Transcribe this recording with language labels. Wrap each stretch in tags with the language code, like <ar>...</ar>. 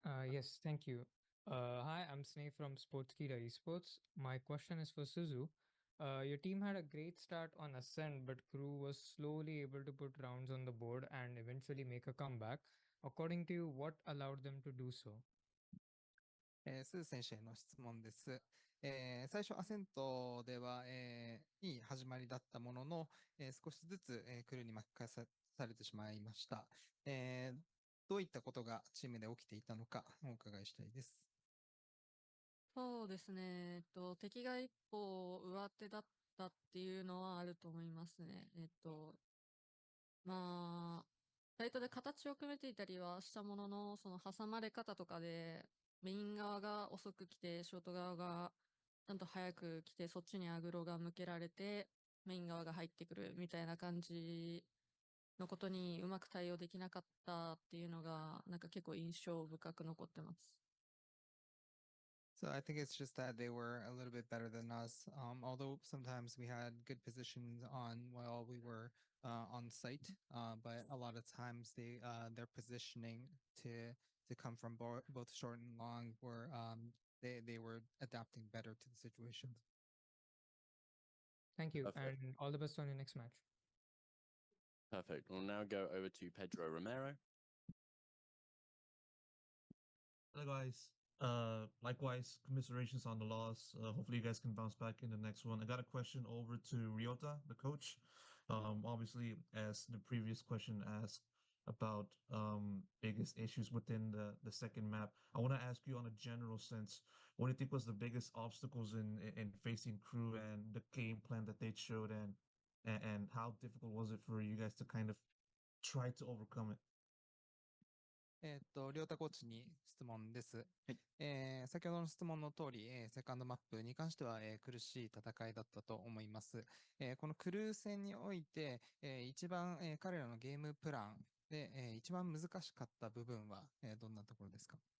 <en>Yes, thank you. Hi, I'm Sneh from Sports-Kida Esports. My question is for Suzu. Your team had a great start on Ascent, but Kru was slowly able to put rounds on the board and eventually make a comeback. According to you, what allowed them to do so?</en> <ja>スー選手への質問です。最初、アセントでは、いい始まりだったものの、少しずつ、クルーに巻き返されてしまいました。どういったことがチームで起きていたのかお伺いしたいです。そうですね。敵が一歩上手だったっていうのはあると思いますね。まあ、サイトで形を組めていたりはしたものの、その挟まれ方とかで、メイン側が遅く来て、ショート側がちゃんと早く来て、そっちにアグロが向けられて、メイン側が入ってくるみたいな感じのことにうまく対応できなかったっていうのが、なんか結構印象深く残ってます。</ja> <en>So I think it's just that they were a little bit better than us. Although sometimes we had good positions on while we were on site, but a lot of times their positioning to come from both short and long were they were adapting better to the situations. Thank you, Perfect. and all the best on your next match. Perfect. We'll now go over to Pedro Romero. Hello guys. Likewise, commiserations on the loss. Hopefully you guys can bounce back in the next one. I got a question over to Ryota, the coach. Obviously, as the previous question asked about biggest issues within the second map, I want to ask you on a general sense, what do you think was the biggest obstacles in facing Kru and the game plan that they showed, and how difficult was it for you guys to kind of try to overcome it?</en> <ja>りょうたコーチに質問です。先ほどの質問の通り、セカンドマップに関しては、苦しい戦いだったと思います。このクルー戦において、一番、彼らのゲームプランで、一番難しかった部分は、どんなところですか？</ja>